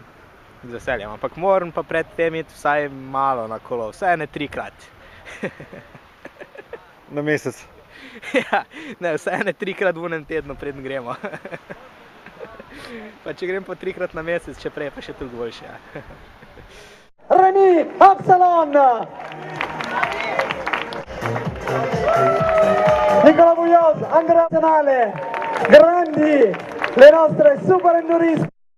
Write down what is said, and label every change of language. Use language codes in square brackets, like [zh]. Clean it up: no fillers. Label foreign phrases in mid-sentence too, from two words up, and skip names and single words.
[sl] Z veseljem, ampak moram pa pred tem iti vsaj malo na kolo, vsaj ne 3-krat. Na mesec? Ja, ne, vsaj ne 3-krat v enem tednu, preden gremo. Pa če grem po 3-krat na mesec, če prej pa še toliko boljše. Reni, Absalon! [it] Nicola Muñoz, Angela Nazionale, grandi le nostre superenduriste.